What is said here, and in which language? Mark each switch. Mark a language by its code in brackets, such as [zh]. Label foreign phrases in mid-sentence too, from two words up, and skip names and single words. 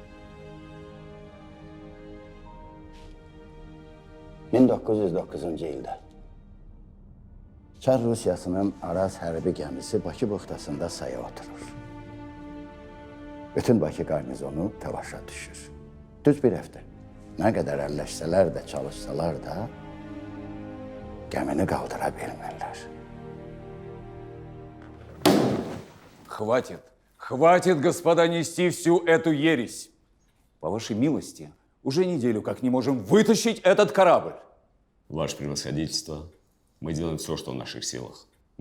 [az] 1909-cu ildə Çar Rusiyasının Araz hərbi gəmisi Bakı buxtasında saya oturur. Bütün Bakı qarnizonu təlaşa düşür. Düz bir həftə. Nə qədər əlləşsələr də, çalışsalar da gəmini qaldıra bilmirlər. [ru] Хватит, хватит, господа, нести всю эту ересь. По вашей милости, уже неделю как не можем вытащить этот корабль. Ваше превосходительство, мы делаем все, что в наших силах.